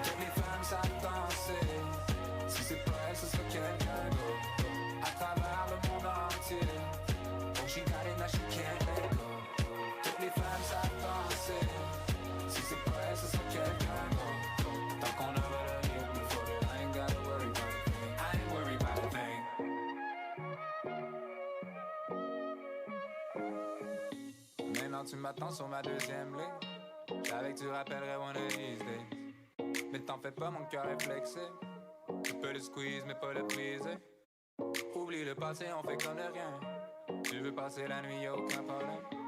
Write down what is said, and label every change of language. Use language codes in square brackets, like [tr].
[fr] Toutes les femmes savent danser. Si c'est pas elle, ce sera quelqu'un d'autre. À travers le monde entier. [en] Oh, she got it, now she can't let it go. [fr] Toutes les femmes savent danser. Si c'est pas elle, ce sera quelqu'un d'autre. Tant qu'on aura le rythme, [en] for real, I ain't gotta worry about a thing. I ain't worried about a thing. [fr] Maintenant tu m'attends sur ma deuxième ligne. J'avais que tu rappellerais [en] one of these days. [fr] Mais t'en fais pas, mon cœur est flexé. Tu peux le squeeze mais pas le briser. Oublie le passé, on fait comme de rien. Tu veux passer la nuit, y'a aucun problème.